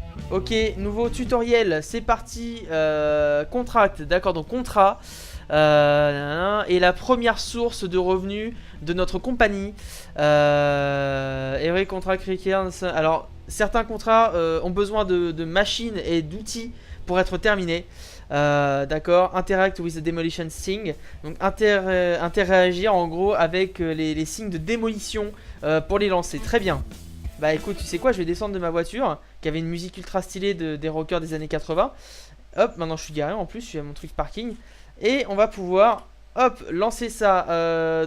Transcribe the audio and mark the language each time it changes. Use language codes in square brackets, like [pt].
[fr] Ok, nouveau tutoriel, c'est parti. Contract, d'accord, donc contrat. Et la première source de revenus de notre compagnie. [en] Every contract requires. [fr] Alors, certains contrats ont besoin de machines et d'outils pour être terminés. D'accord, [en] interact with the demolition thing. [fr] Donc, interagir en gros avec les signes de démolition pour les lancer. Très bien. Bah écoute, tu sais quoi, je vais descendre de ma voiture qui avait une musique ultra stylée des rockers des années 80. Hop, maintenant je suis garé en plus, je suis à mon truc parking. Et on va pouvoir, hop, lancer ça.